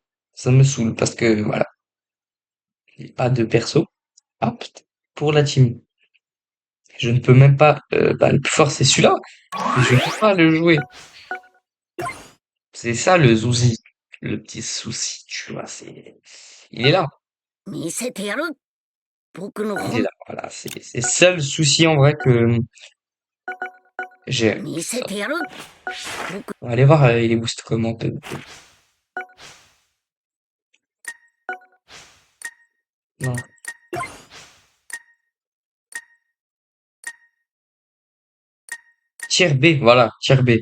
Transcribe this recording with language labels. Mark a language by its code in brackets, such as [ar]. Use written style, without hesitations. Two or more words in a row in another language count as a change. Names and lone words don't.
[fr] Ça me saoule parce que voilà, j'ai pas de perso apte pour la team. Je ne peux même pas. Le plus fort c'est celui-là, mais je ne peux pas le jouer. C'est ça le souci, le petit souci, tu vois. Il est là, [ja] 見せてやる僕の [fr] il est [ja] 本 [fr] là. Voilà, c'est le seul souci en vrai que j'ai. [ja] 見せてやる [fr] On va aller voir les boosts comment. Non. Tier B, voilà, tier B.